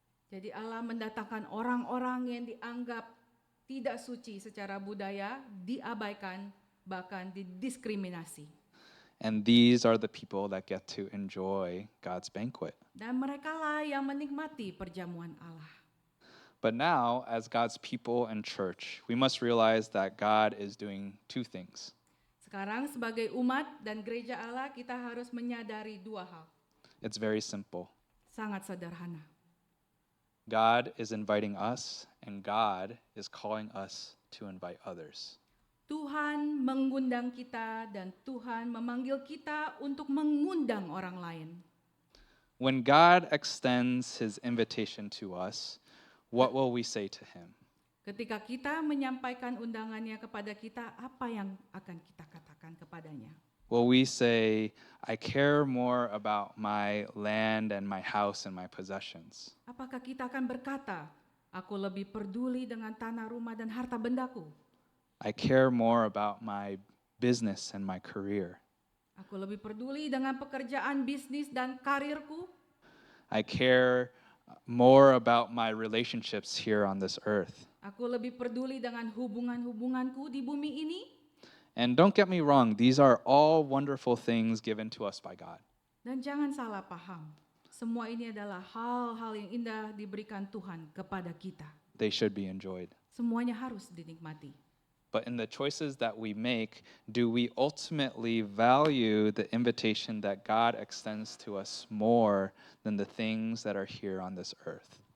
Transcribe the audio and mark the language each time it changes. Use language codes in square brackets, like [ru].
[id] Jadi Allah mendatangkan orang-orang yang dianggap tidak suci secara budaya, diabaikan, bahkan didiskriminasi. [en] And these are the people that get to enjoy God's banquet. [id] Dan merekalah yang menikmati perjamuan Allah. [en] But now, as God's people and church, we must realize that God is doing two things. [id] Sekarang sebagai umat dan gereja Allah, kita harus menyadari dua hal. [en] It's very simple. [id] Sangat sederhana. [en] God is inviting us, and God is calling us to invite others. [id] Tuhan mengundang kita dan Tuhan memanggil kita untuk mengundang orang lain. [en] When God extends his invitation to us, what will we say to him? [id] Ketika kita menyampaikan undangannya kepada kita, apa yang akan kita katakan kepadanya? [en] Will we say, I care more about my land and my house and my possessions? [id] Apakah kita akan berkata, aku lebih peduli dengan tanah rumah dan harta bendaku? [en] I care more about my business and my career. [id] Aku lebih peduli dengan pekerjaan, bisnis, dan karirku. [en] I care more about my relationships here on this earth. [id] Aku lebih peduli dengan hubungan-hubunganku di bumi ini. [en] And don't get me wrong, these are all wonderful things given to us by God. [id] Dan jangan salah paham, semua ini adalah hal-hal yang indah diberikan Tuhan kepada kita. [en] They should be enjoyed. [id] Semuanya harus dinikmati. [en] But in the choices that we make, do we ultimately value the invitation that God extends to us more than the things that are here on this earth?